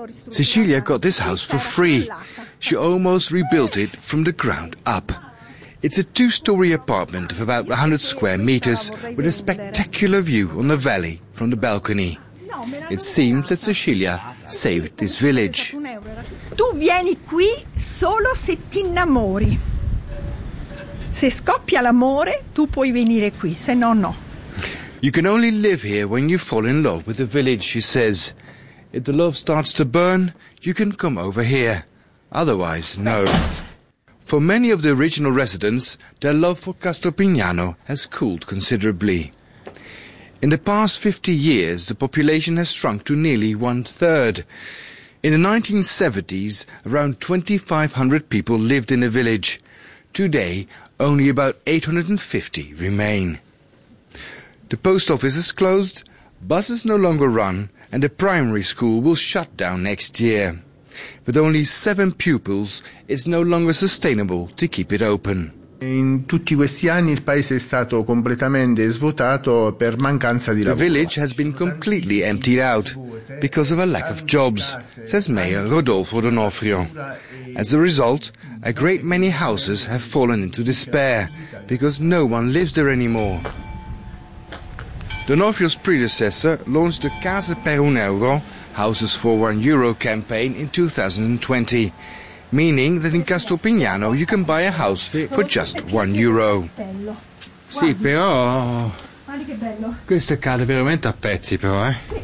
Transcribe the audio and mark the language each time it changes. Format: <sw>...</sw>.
<en>Cecilia got this house for free. She almost rebuilt it from the ground up. It's a two-story apartment of about 100 square meters with a spectacular view on the valley from the balcony. It seems that Cecilia saved this village.</en> <it>Tu vieni qui solo se ti innamori. Se scoppia l'amore, tu puoi venire qui, se no no.</it> <en>You can only live here when you fall in love with the village, she says. If the love starts to burn, you can come over here. Otherwise, no. For many of the original residents, their love for Castropignano has cooled considerably. In the past 50 years, the population has shrunk to nearly one-third. In the 1970s, around 2,500 people lived in the village. Today, only about 850 remain. The post office is closed, buses no longer run, and the primary school will shut down next year. With only 7 pupils, it's no longer sustainable to keep it open.</en> <it>In tutti questi anni il paese è stato completamente svuotato per mancanza di lavoro.</it> <en>The village has been completely emptied out because of a lack of jobs, says Mayor Rodolfo D'Onofrio. As a result, a great many houses have fallen into despair because no one lives there anymore. D'Onofrio's predecessor launched the Case per un Euro, Houses for €1 campaign in 2020. Meaning that in Castropignano you can buy a house for just €1.</en> <it>Sì, però. Questo cade veramente a pezzi, però, eh?</it>